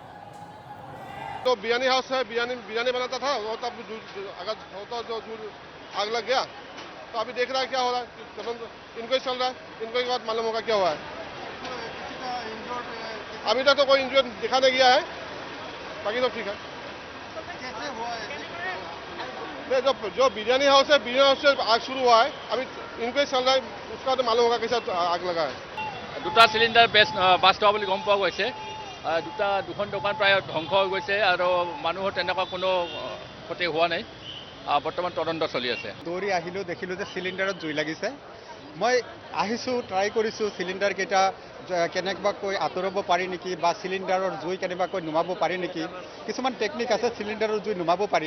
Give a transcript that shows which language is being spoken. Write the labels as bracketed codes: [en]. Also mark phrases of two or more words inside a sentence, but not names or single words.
[hi] तो बिरयानी हाउस है, बिरयानी बनाता था वो तब अगर होता जो आग लग गया तो अभी देख रहा है क्या हो रहा है, इनको ही चल रहा है, इनको ही बात मालूम होगा क्या हुआ है। अभी तक तो कोई इंजर्ड दिखाने गया है, बाकी तो ठीक है। जो बिरयानी हाउस है, बिरयानी हाउस से आग शुरू हुआ है, अभी इनको ही चल रहा है, उसका तो मालूम होगा कैसा आग लगा है। [as] দুটা সিলিন্ডার বাস্ট হোৱা বুলি গম পোৱা গৈছে। দুখন দোকান প্ৰায় ধ্বংস হৈ গৈছে আৰু মানুহৰ তেনেকুৱা কোনো ক্ষতি হোৱা নাই। বৰ্তমান তদন্ত চলি আছে। দৌৰি আহিলোঁ, দেখিলোঁ যে চিলিণ্ডাৰত জুই লাগিছে। মই আহিছোঁ, ট্ৰাই কৰিছোঁ চিলিণ্ডাৰ কেইটা কেনেবাকৈ আঁতৰাব পাৰি নেকি বা চিলিণ্ডাৰৰ জুই কেনেবাকৈ নুমাব পাৰি নেকি, কিছুমান টেকনিক আছে চিলিণ্ডাৰৰ জুই নুমাব পাৰি।